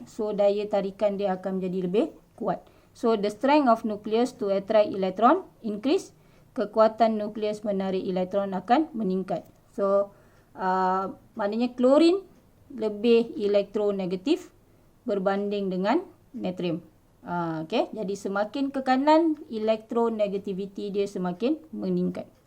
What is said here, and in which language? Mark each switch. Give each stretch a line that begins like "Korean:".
Malay: So, daya tarikan dia akan menjadi lebih kuat.
English: So, the strength of nucleus to attract electron increase.
Malay: Kekuatan nukleus menarik elektron akan meningkat. So, maknanya klorin lebih elektronegatif berbanding dengan natrium. Okay. Jadi, semakin ke kanan, elektronegativity dia semakin meningkat.